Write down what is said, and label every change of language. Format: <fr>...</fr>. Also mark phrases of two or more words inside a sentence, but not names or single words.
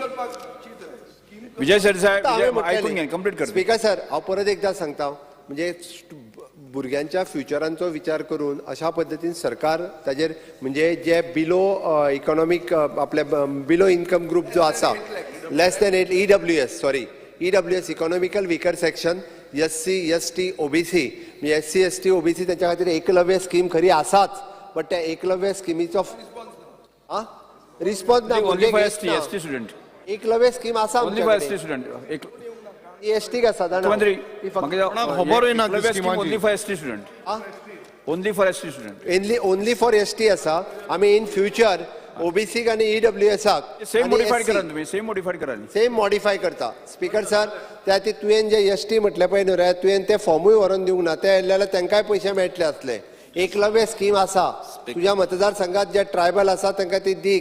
<kok>विजय सरसाय</kok> <en>speaker sir</en> <kok>हांव परत एकदा सांगता म्हणजे भुरग्यांच्या फ्युचरांचो विचार करून अशा पद्दतीन सरकार ताजेर म्हणजे जे</kok> <en>below economic</en> <kok>आपले</kok> <en>below income group</en> <kok>जो आसा</kok> <en>less than EWS economical weaker section SC ST OBC</en> <kok>म्हणजे SC ST OBC त्याच्या खातीर एकलव्य स्कीम खरी आसाच. बट त्या एकलव्य स्किमीचो रिस्पॉन्स ना. एकलव्य स्कीम आसा EST का साधारण</kok> <en>only for ST</en> <kok>आसा. आमी</kok> <en>in future</en> <kok>OBC आनी EWSक</kok> <en>same modify</en> <kok>करता.</kok> <en>speaker sir</en> <kok>त्या तुवें जे ST म्हटलें पळय न्हू रे तुवें ते फॉर्मूय व्हरून दिवंक ना. ते येयले जाल्यार तांकांय पयशे मेळटले असले. एकलव्य स्कीम आसा तुज्या मतदारसंघात जे ट्रायबल आसा तांकां ती दी.</kok>